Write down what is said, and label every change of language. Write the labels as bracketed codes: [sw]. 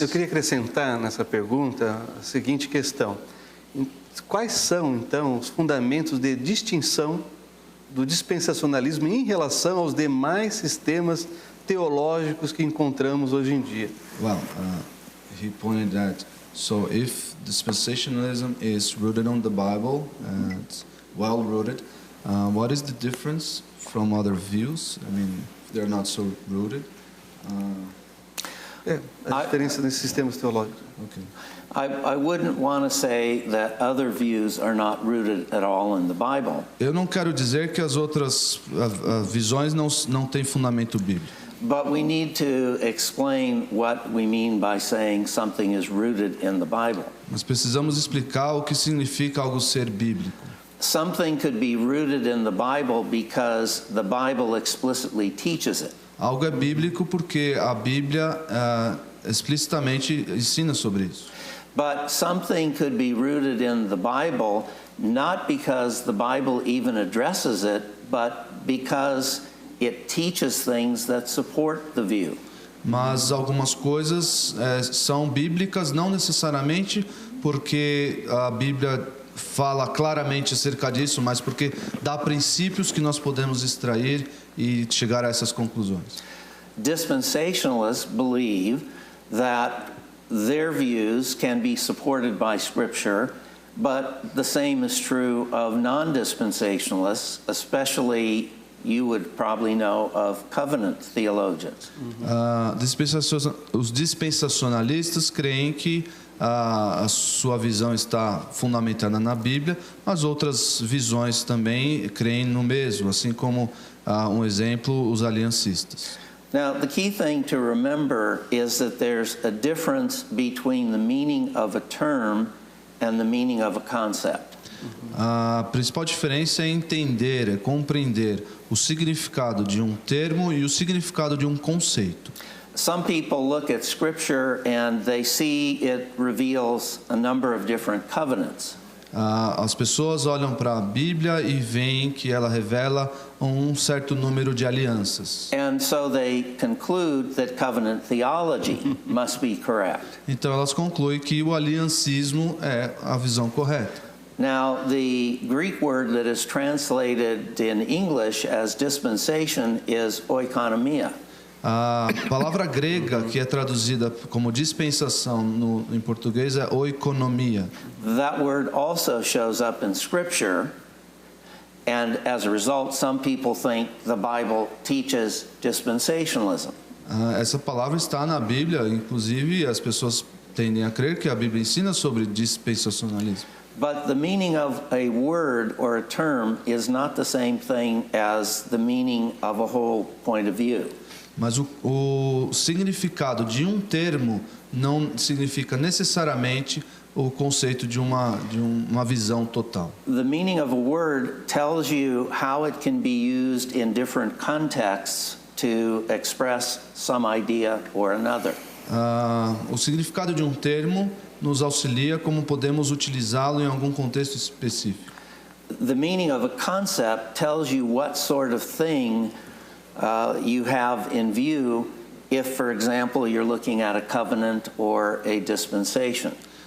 [pt] Eu queria acrescentar nessa pergunta a seguinte questão. Quais são, então, os fundamentos de distinção do dispensacionalismo em relação aos demais sistemas teológicos que encontramos hoje em dia? [en] Well, he pointed that, so if dispensationalism is rooted on the Bible, it's well rooted, what is the difference from other views? I mean, if they're not so rooted. [pt] A diferença nesses sistemas teológicos. [en] Okay. I wouldn't want to say that other views are not rooted at all in the Bible. [pt] Eu não quero dizer que as outras visões não têm fundamento bíblico. [en] But we need to explain what we mean by saying something is rooted in the Bible. [pt] Mas precisamos explicar o que significa algo ser bíblico. [en] Something could be rooted in the Bible because the Bible explicitly teaches it. [pt] Algo é bíblico porque a Bíblia explicitamente ensina sobre isso. [en] But something could be rooted in the Bible not because the Bible even addresses it, but because it teaches things that support the view. [pt] Mas algumas coisas são bíblicas não necessariamente porque a Bíblia fala claramente acerca disso, mas porque dá princípios que nós podemos extrair e chegar a essas conclusões. [en] Dispensationalists believe that their views can be supported by Scripture, but the same is true of non-dispensationalists, especially you would probably know of covenant theologians. [pt] Os dispensacionalistas creem que a sua visão está fundamentada na Bíblia, mas outras visões também creem no mesmo, assim como um exemplo, os aliancistas. [en] Now, the key thing to remember is that there's a difference between the meaning of a term and the meaning of a concept. [pt] A principal diferença é entender, é compreender o significado de um termo e o significado de um conceito. [en] Some people look at Scripture and they see it reveals a number of different covenants. [pt] As pessoas olham para a Bíblia e veem que ela revela um certo número de alianças. [en] And so they conclude that covenant theology must be correct. [pt] Então elas concluem que o aliancismo é a visão correta. [en] Now, the Greek word that is translated in English as dispensation is oikonomia. [pt] A palavra grega que é traduzida como dispensação em português é oikonomia. [en] That word also shows up in Scripture, and as a result, some people think the Bible teaches dispensationalism. [pt] Essa palavra está na Bíblia, inclusive as pessoas tendem a crer que a Bíblia ensina sobre dispensacionalismo. [en] But the meaning of a word or a term is not the same thing as the meaning of a whole point of view. [pt] Mas o significado de um termo não significa necessariamente o conceito de uma visão total. [en] The meaning of a word tells you how it can be used in different contexts to express some idea or another. [pt] O significado de um termo nos auxilia como podemos utilizá-lo em algum contexto específico. [en] The meaning of a concept tells you what sort of thing you have in view if, for example, you're looking at a covenant or a dispensation.